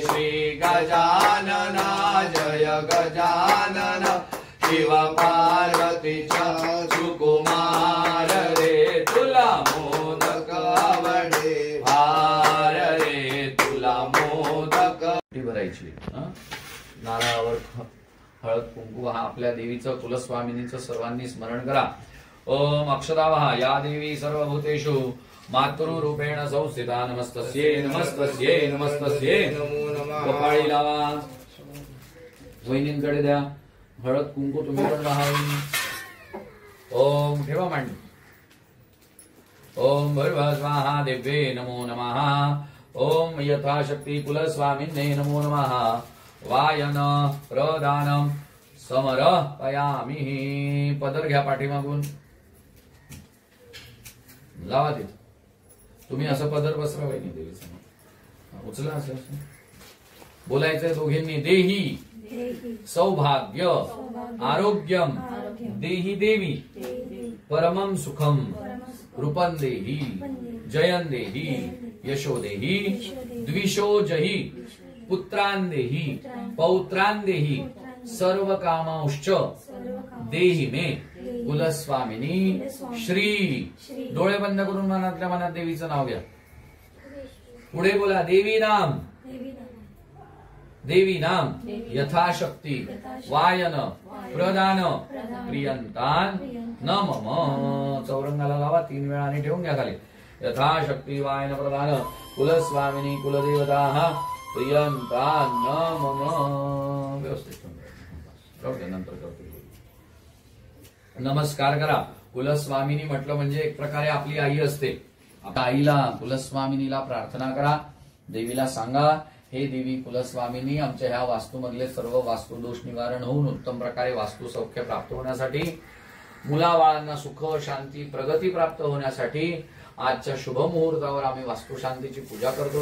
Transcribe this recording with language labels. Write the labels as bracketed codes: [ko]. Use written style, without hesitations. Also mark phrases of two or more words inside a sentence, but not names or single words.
[mr] श्री गजानना जय गजानना, शिव पार्वतीचा सुकुमार रे, तुला मोदक आवडे फार रे, तुला मोदक. भरायची नारळावर हळद कुंकू हा आपल्या देवीचं कुलस्वामिनीचं सर्वांनी स्मरण करा. [sa] ओम अक्षतावहा या देवी सर्वभूतेषु मातृरूपेण संस्थिता, नमस्तस्यै नमस्तस्यै नमस्तस्यै. नमो नमः. [mr] कपाळी लावा, वहिनींकडे द्या हळद कुंकू, तुम्ही पण राहावी. ओम ठेवा मांडी. [sa] ओम भैरव स्वाहा देव्ये नमो नमः. ओम यथाशक्ती कुलस्वामिन्ये नमो नमः. वायन प्रदानम समर्पयामि. [mr] पदर घ्या पाठीमागून, लावा तिथे. तुम्ही असं पदर बसरा वहिनी देवी समोर, उचला असं. बोलायचंय दोघींनी. [sa] देही सौभाग्य आरोग्यम, देही देवी परमं सुखम, रूपं देही जयं देही यशो देही द्विषो जही, पुत्रान् देही पौत्रान् देही सर्व कामांश्च देही मे कुलस्वामिनी श्री. [mr] डोळे बंद करून मनातल्या मनात देवीचं नाव घ्या. पुढे बोला देवी नाम. [sa] देवी नाम यथाशक्ती वायन प्रदान प्रियंतान न मम. [mr] चौरंगाला लावा 3 वेळा आणि ठेवून घ्या खाली. [sa] यथाशक्ती वायन प्रदान कुलस्वामिनी कुलदेवता प्रियंतान न मम. [mr] व्यवस्थित नंतर करतो. नमस्कार करा. कुलस्वामिनी म्हटलं म्हणजे एक प्रकारे आपली आई असते. आपल्या आईला कुलस्वामिनीला प्रार्थना करा. देवीला सांगा हे देवी कुलस्वामिनी आमच्या ह्या वास्तूमधले सर्व वास्तुदोष निवारण होऊन उत्तम प्रकारे वास्तू सौख्य प्राप्त होण्यासाठी मुलाबाळांना सुख शांती प्रगती प्राप्त होण्यासाठी आजच्या शुभ मुहूर्तावर आम्ही वास्तुशांतीची पूजा करतोय.